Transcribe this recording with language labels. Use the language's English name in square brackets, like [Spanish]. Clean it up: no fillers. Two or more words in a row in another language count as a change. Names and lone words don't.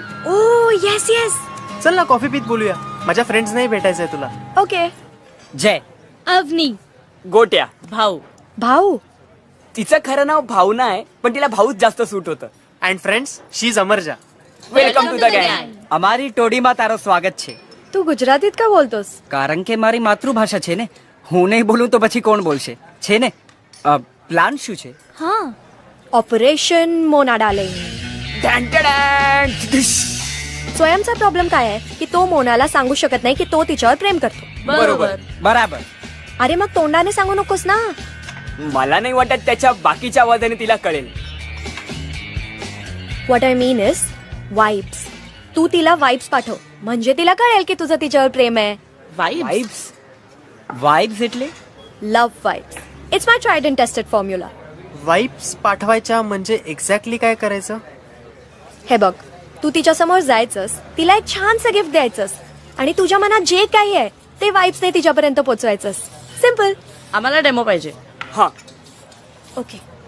[English] Oh yes yes. [Marathi] चल ना, कॉफी पीत बोलूया. माझ्या फ्रेंड्स नाही भेटायचंय तुला. ओके. जय. अवनी. गोट्या. भाऊ. भाऊ? तिचं खरं नाव भावना आहे, पण तिला भाऊच जास्त सूट होतं. [English] And friends, she is Amarja. Welcome to the gang. [Gujarati] અમારી ટોડીમાં તારો સ્વાગત છે. [Marathi] तू गुजरातीत का बोलतोस? [Gujarati] કારણ કે મારી માતૃભાષા છે ને. હું નહીં બોલું તો પછી કોણ બોલશે, છે ને. પ્લાન શું છે? હા, [English] Operation Mona Darling. [Marathi] स्वयंचा प्रॉब्लेम काय आहे की तो मोनाला सांगू शकत नाही की तो तिच्यावर प्रेम करतो. बरोबर. बराबर. अरे मग तोंडाने सांगू नकोस ना. मला नाही वाटत त्याच्या बाकीच्या आवाजाने तिला कळेल. [English] What I mean is vibes. [Marathi] तू तिला वाइब्स पाठव म्हणजे तिला कळेल की तुझं तिच्यावर प्रेम आहे. वाईब्स. [Gujarati] वाईब्स એટલે [English] Love vibes. It's my tried and tested formula. [Marathi] वाईब्स पाठवायच्या म्हणजे एक्झॅक्टली काय करायचं? हे बघ, तू तिच्या समोर जायचंस, तिला एक छानसं गिफ्ट द्यायचंस आणि तुझ्या मनात जे काही आहे ते वाइब्सने तिच्यापर्यंत पोहोचवायचंस. सिम्पल. आम्हाला डेमो पाहिजे. हा. ओके.